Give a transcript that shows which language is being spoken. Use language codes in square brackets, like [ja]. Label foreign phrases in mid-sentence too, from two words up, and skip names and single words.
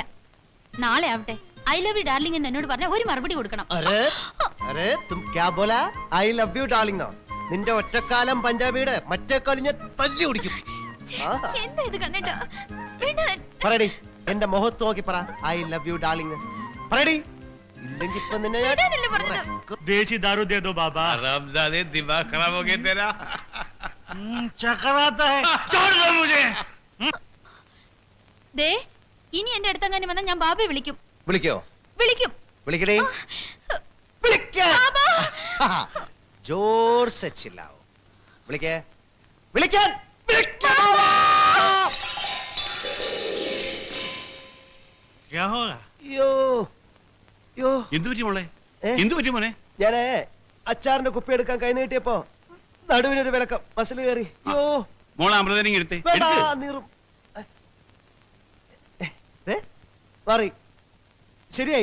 [ml] നാളെ ആവട്ടെ, [en] I love you darling [ml] എന്ന് എന്നോട് പറഞ്ഞ ഒരു മറുപടി കൊടുക്കണം. നിന്റെ ഒറ്റക്കാലം പഞ്ചാബിയുടെ മറ്റേ കളിഞ്ഞ തല്ലി കുടിക്കും. എന്താ ഇത് കണ്ണേട്ടാ? പറയടി, എന്റെ മുഖത്ത് നോക്കി പറ, [en] I love you darling. [ml] പറയടി, ഇല്ലെങ്കിൽ ഇപ്പൊ നിന്നെ [hi] देसी दारू दे दो बाबा। हरामजादे, दिमाग खराब हो गया तेरा। चक्कर आता है, छोड़ दो मुझे। [ml] ദേ, ഇനി എന്റെ അടുത്തങ്ങനെ വന്നാൽ ഞാൻ ബാബയെ വിളിക്കും. വിളിക്കോ? വിളിക്കും. വിളിക്കടേ. [hi] जोर से चिल्लाओ. [ml] വിളിക്കേ. വിളിക്കാൻ. [hi] क्या होगा? യോ യോ. [ml] എന്തു പറ്റി മോളെ? എന്തു പറ്റി മോനെ? ഞാനേ അച്ചാറിന്റെ കുപ്പി എടുക്കാൻ കൈ നീട്ടിയപ്പോ നടുവിനൊരു വിളക്കം മസിൽ കയറി. യോ മോളെ അമൃതനെ എടുത്തേ. മാറി. ശരിയായി.